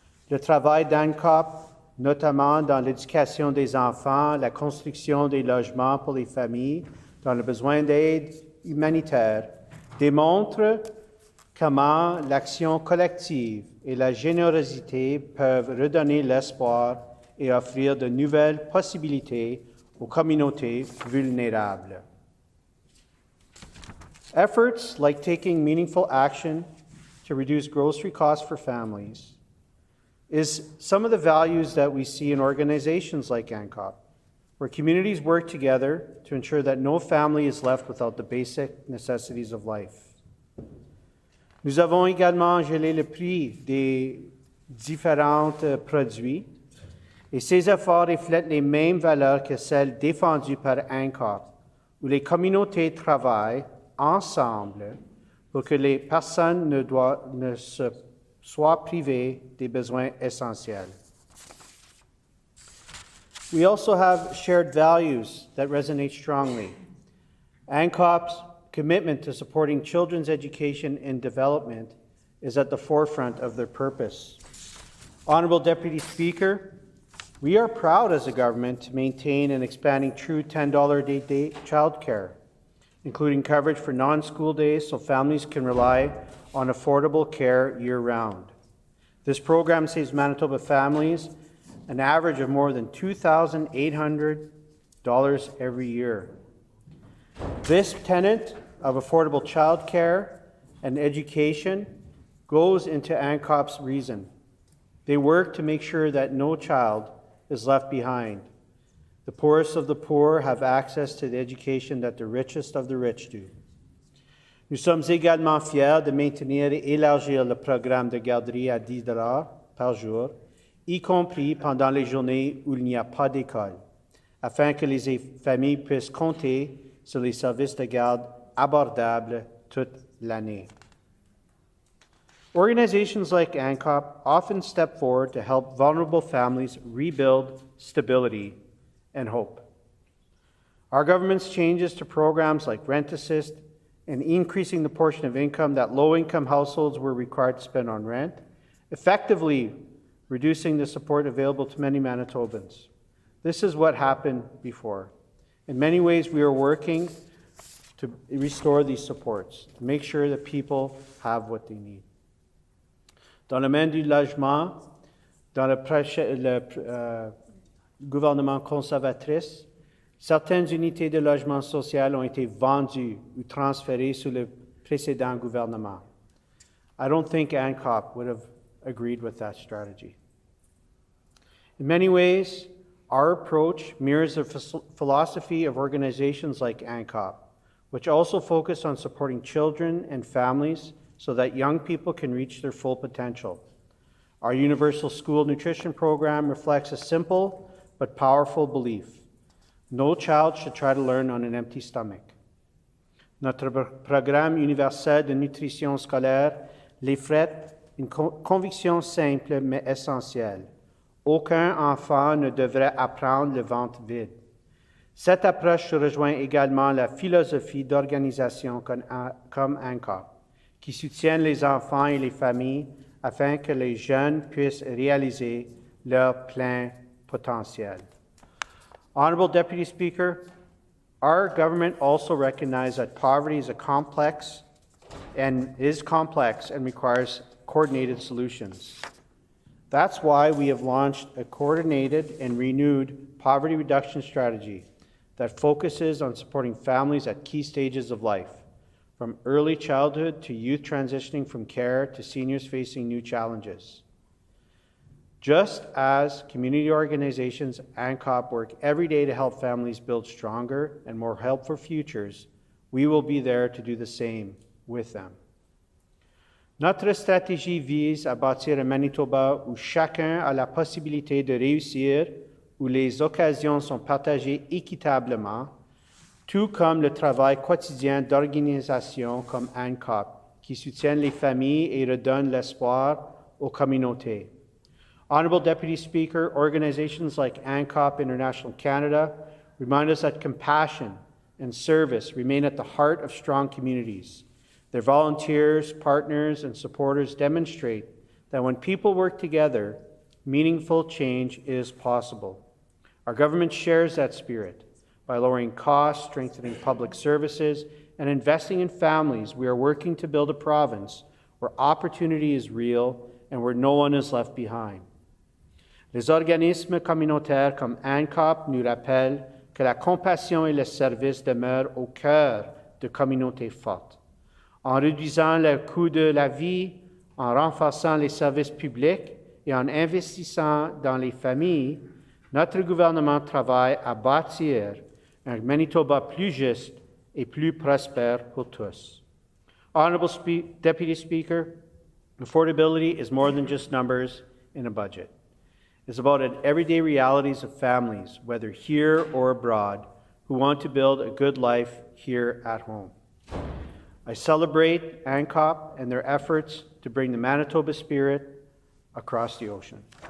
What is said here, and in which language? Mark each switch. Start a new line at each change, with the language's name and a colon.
French: Le travail d'ANCOP, notamment dans l'éducation des enfants, la construction des logements pour les familles dans le besoin d'aide humanitaire, démontre comment l'action collective et la générosité peuvent redonner l'espoir et offrir de nouvelles possibilités aux communautés vulnérables.
English: Efforts like taking meaningful action to reduce grocery costs for families is some of the values that we see in organizations like ANCOP, where communities work together to ensure that no family is left without the basic necessities of life.
French: Nous avons également gelé le prix des différents produits et ces efforts reflètent les mêmes valeurs que celles défendues par ANCOP, où les communautés travaillent ensemble pour que les personnes ne soient privées des besoins essentiels.
English: We also have shared values that resonate strongly. ANCOP's commitment to supporting children's education and development is at the forefront of their purpose. Honorable Deputy Speaker, we are proud as a government to maintain and expanding true $10 a day childcare, including coverage for non-school days so families can rely on affordable care year-round. This program saves Manitoba families an average of more than $2,800 every year. This tenet of affordable childcare and education goes into ANCOP's reason. They work to make sure that no child is left behind. The poorest of the poor have access to the education that the richest of the rich do.
French: Nous sommes également fiers de maintenir et élargir le programme de garderie à $10 par jour, y compris pendant les journées où il n'y a pas d'école, afin que les familles puissent compter sur les services de garde abordables toute l'année.
English: Organizations like ANCOP often step forward to help vulnerable families rebuild stability and hope. Our government's changes to programs like Rent Assist and increasing the portion of income that low-income households were required to spend on rent, effectively reducing the support available to many Manitobans. This is what happened before. In many ways, we are working to restore these supports, to make sure that people have what they need.
French: Dans le domaine du logement, dans le gouvernement conservatrice, certaines unités de logement social ont été vendues ou transférées sous le précédent gouvernement.
English: I don't think ANCOP would have agreed with that strategy. In many ways, our approach mirrors the philosophy of organizations like ANCOP, which also focus on supporting children and families so that young people can reach their full potential. Our Universal School Nutrition Program reflects a simple but powerful belief. No child should try to learn on an empty stomach.
French: Notre programme universel de nutrition scolaire reflète une conviction simple mais essentielle. Aucun enfant ne devrait apprendre le ventre vide. Cette approche rejoint également la philosophie d'organisation comme ANCOP, qui soutiennent les enfants et les familles afin que les jeunes puissent réaliser leur plein potentiel.
English: Honorable Deputy Speaker, our government also recognizes that poverty is complex and requires coordinated solutions. That's why we have launched a coordinated and renewed poverty reduction strategy that focuses on supporting families at key stages of life, from early childhood to youth transitioning from care to seniors facing new challenges. Just as community organizations and ANCOP work every day to help families build stronger and more helpful futures, we will be there to do the same with them.
French: Notre stratégie vise à bâtir un Manitoba où chacun a la possibilité de réussir où les occasions sont partagées équitablement, tout comme le travail quotidien d'organisations comme ANCOP, qui soutiennent les familles et redonnent l'espoir aux communautés.
English: Honorable Deputy Speaker, organizations like ANCOP International Canada remind us that compassion and service remain at the heart of strong communities. Their volunteers, partners, and supporters demonstrate that when people work together, meaningful change is possible. Our government shares that spirit. By lowering costs, strengthening public services, and investing in families, we are working to build a province where opportunity is real and where no one is left behind.
French: Les organismes communautaires comme ANCOP nous rappellent que la compassion et le service demeurent au cœur de communautés fortes. En réduisant le coût de la vie, en renforçant les services publics et en investissant dans les familles, notre gouvernement travaille à bâtir un Manitoba plus juste et plus prospère pour tous.
English: Honorable Deputy Speaker, affordability is more than just numbers in a budget. It's about the everyday realities of families, whether here or abroad, who want to build a good life here at home. I celebrate ANCOP and their efforts to bring the Manitoba spirit across the ocean.